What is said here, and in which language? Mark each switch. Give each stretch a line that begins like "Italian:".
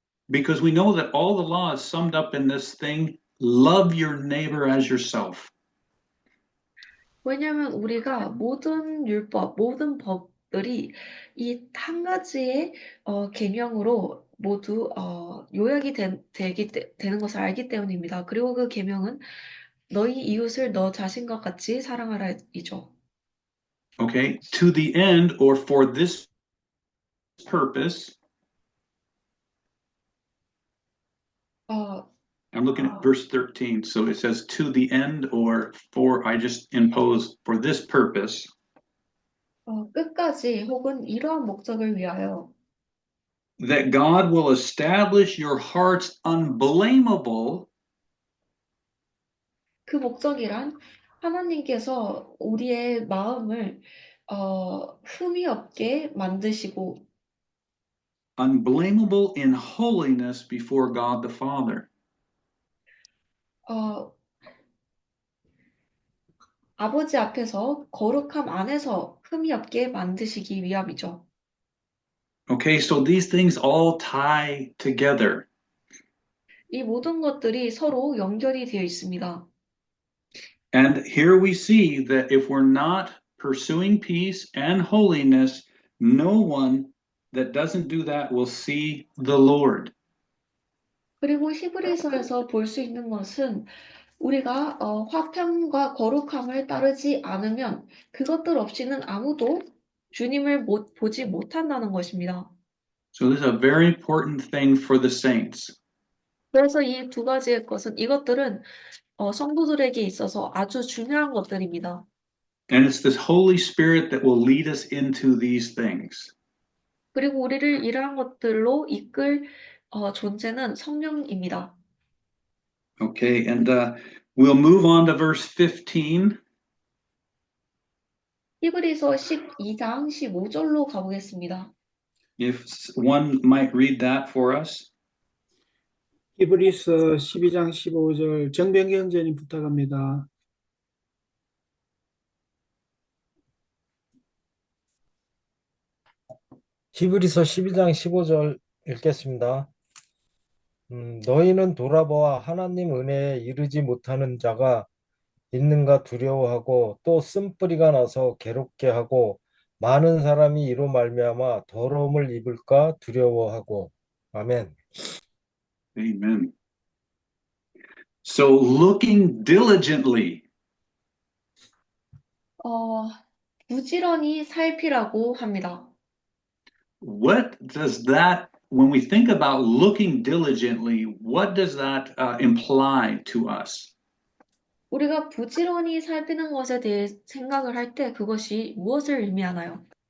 English: Because we know that all the law is summed up in this thing, love your neighbor as yourself.
Korean: 왜냐하면 우리가 모든 율법, 모든 법들이 이 한 가지의 계명으로 모두 요약이 되는 것을 알기 때문입니다. 그리고 그 계명은 너희 이웃을 너 자신과 같이 사랑하라이죠.
English: Okay, to the end or for this purpose. I'm looking at verse 13. So it says to the end or for, I just impose for this purpose.
Korean: 끝까지 혹은 이러한 목적을 위하여
English: That God will establish your hearts unblameable.
Korean: 그 목적이란 하나님께서 우리의 마음을 흠이 없게 만드시고
English: Unblameable in holiness before God the Father.
Korean: 아버지 앞에서 거룩함 안에서 흠이 없게 만드시기 위함이죠.
English: Okay, so these things all tie together.
Korean: 이 모든 것들이 서로 연결이 되어 있습니다.
English: And here we see that if we're not pursuing peace and holiness, no one that doesn't do that will see the Lord.
Korean: 그리고 히브리서에서 볼 수 있는 것은 우리가 화평과 거룩함을 따르지 않으면 그것들 없이는 아무도 주님을 보지 못한다는 것입니다.
English: So this is a very important thing for the saints.
Korean: 그래서 이 두 가지의 것은 이것들은 성도들에게 있어서 아주 중요한 것들입니다.
English: And it's this Holy Spirit that will lead us into these things.
Korean: 그리고 우리를 이러한 것들로 이끌 존재는 성령입니다.
English: Okay, and we'll move on to verse 15.
Korean: 히브리서 12장 15절로 가보겠습니다.
English: If one might read that for us.
Korean: 히브리서 12장 15절 정병경전이 부탁합니다. 히브리서 12장 15절 읽겠습니다. 너희는 돌아보아 하나님 은혜에 이르지 못하는 자가 있는가 두려워하고 또 쓴뿌리가 나서 괴롭게 하고 많은 사람이 이로 말미암아 더러움을 입을까 두려워하고. 아멘.
English: Amen. So looking diligently.
Korean: 부지런히 살피라고 합니다.
English: What does that, when we think about looking diligently, what does that imply to us?
Korean: 우리가 부지런히 살피는 것에 대해 생각을 할 때 그것이 무엇을 의미하나요?